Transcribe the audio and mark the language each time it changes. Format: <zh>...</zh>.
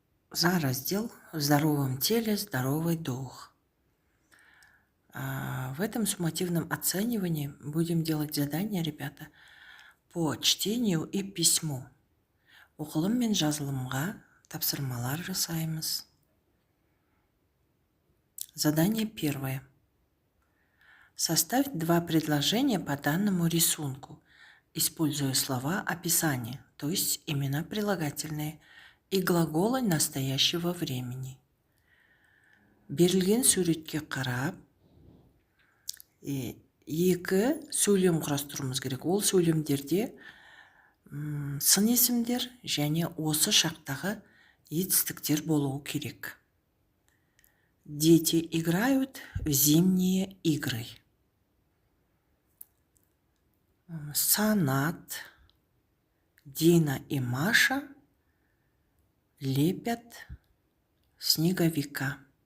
<ru>За раздел «В здоровом теле здоровый дух». В этом суммативном оценивании будем делать задания, ребята, по чтению и письму.</ru> <kk>Оқылым мен жазылымға тапсырмалар жасаймыз.</kk> <ru>Задание первое. Составь 2 предложения по данному рисунку, используя слова описания, то есть имена прилагательные, и глаголы настоящего времени.</ru> <kk>Берілген суретке қарап, екі сөйлем құрастыруымыз керек. Ол сөйлемдерде сын есімдер және осы шақтағы етістіктер болуы керек.</kk> <ru>Дети играют в зимние игры. Санат, Дина и Маша лепят снеговика.</ru>